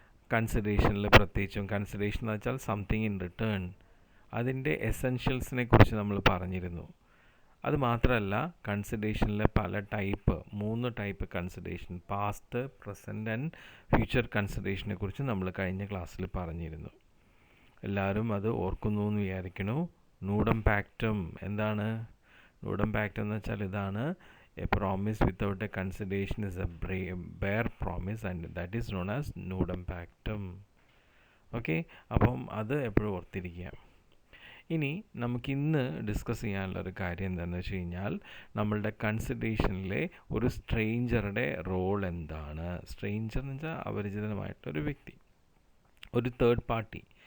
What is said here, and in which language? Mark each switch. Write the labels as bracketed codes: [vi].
[ml] കൺസിഡറേഷനിൽ പ്രത്യേകിച്ചും കൺസിഡറേഷൻ എന്ന് വെച്ചാൽ [en] something in return, [ml] അതിൻ്റെ എസെൻഷ്യൽസിനെ കുറിച്ച് നമ്മൾ പറഞ്ഞിരുന്നു. അത് മാത്രമല്ല, കൺസിഡറേഷനിലെ പല 3 type consideration, [en] past, present and future [ml] കൺസിഡറേഷനെ കുറിച്ച് നമ്മൾ കഴിഞ്ഞ ക്ലാസ്സിൽ പറഞ്ഞിരുന്നു. എല്ലാവരും അത് ഓർക്കുന്നു എന്ന് വിചാരിക്കണു. നൂഡം പാക്റ്റം എന്താണ്? നൂഡം പാക്റ്റം എന്ന് വെച്ചാൽ ഇതാണ്: [en] a promise without a consideration is a bare promise and that is known as nudum pactum. [ml] Okay, അപ്പം അത് എപ്പോഴും ഓർത്തിരിക്കുക. ഇനി നമുക്കിന്ന് ഡിസ്കസ് ചെയ്യാനുള്ളൊരു കാര്യം എന്താണെന്ന് വെച്ച് കഴിഞ്ഞാൽ, നമ്മളുടെ കൺസിഡറേഷനിലെ ഒരു സ്ട്രേഞ്ചറുടെ റോൾ എന്താണ്? സ്ട്രേഞ്ചർ എന്ന് വെച്ചാൽ അപരിചിതമായിട്ടൊരു വ്യക്തി, ഒരു തേർഡ് പാർട്ടി.